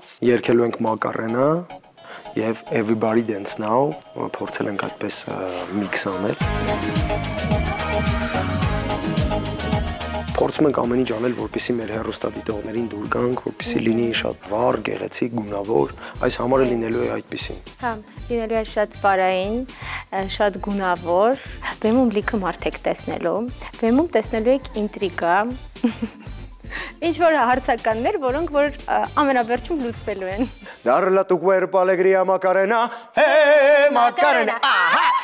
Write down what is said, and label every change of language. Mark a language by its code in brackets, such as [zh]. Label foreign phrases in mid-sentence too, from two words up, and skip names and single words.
[hy] Երգելու ենք Մակարենա և Everybody Dance Now, փորձել ենք այդպես միքս անել Փորձում ենք ամեն ինչ անել, որպեսզի մեր հեռուստադիտողներին դուր գանք, որպեսզի լինի շատ վառ, գեղեցիկ, գունավոր, այս համարը լինելու է այդպիսին Հա, լինելու է շատ բարային, շատ գունավոր, բեմում լիքը մարդ եք տեսնելու, բեմում տեսնելու եք ինտրիգա Ինչ-որ հարցականներ, որոնք որ ամենավերջում լուծվելու են [es] Darla tu cuerpo alegría Macarena, hey Macarena, aha